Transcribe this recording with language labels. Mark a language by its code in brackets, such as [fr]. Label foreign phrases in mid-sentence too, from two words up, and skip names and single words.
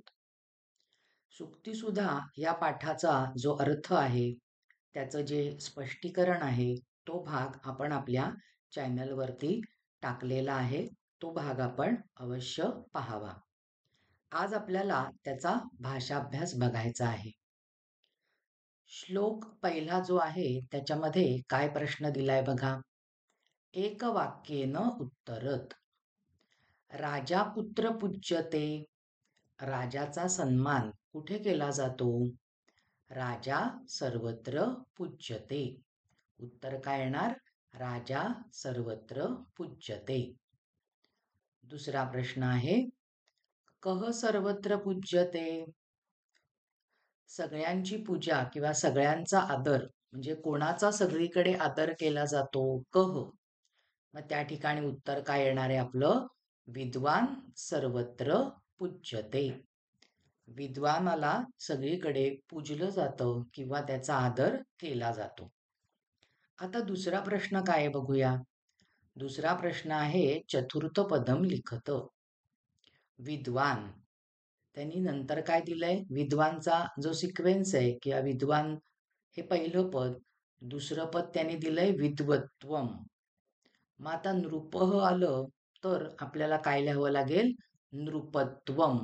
[mr] सुक्तीसुधा या पाठाचा जो अर्थ आहे, त्याचं जे स्पष्टीकरण आहे, तो भाग आपण आपल्या चॅनलवरती टाकलेला आहे. तो भाग आपण अवश्य पाहावा. आज आपल्याला त्याचा भाषाभ्यास बघायचा आहे. श्लोक पहिला जो आहे त्याच्यामध्ये काय प्रश्न दिलाय बघा. [sa] एक वाक्येन उत्तरत. राजा पुत्र पूज्यते. [mr] राजाचा सन्मान कुठे केला जातो? [sa] राजा सर्वत्र पूज्यते. [mr] उत्तर काय येणार? [sa] राजा सर्वत्र पूज्यते. [mr] दुसरा प्रश्न आहे, [sa] कह सर्वत्र पूज्यते. [mr] सगळ्यांची पूजा किंवा सगळ्यांचा आदर म्हणजे कोणाचा सगळीकडे आदर केला जातो? कह. मग त्या ठिकाणी उत्तर काय येणार आहे आपलं? [sa] विद्वान सर्वत्र पूज्यते. [mr] विद्वानाला सगळीकडे पूजलं जातं किंवा त्याचा आदर केला जातो. आता दुसरा प्रश्न काय आहे बघूया. दुसरा प्रश्न आहे, [sa] चतुर्थ पदम लिखत. [mr] विद्वान, त्यांनी नंतर काय दिलंय? विद्वानचा जो सिक्वेन्स आहे किंवा विद्वान हे पहिलं पद, दुसरं पद त्यांनी दिलंय विद्वत्वम. मग आता नृपह आलं तर आपल्याला काय लिहावं लागेल? नृपत्वम.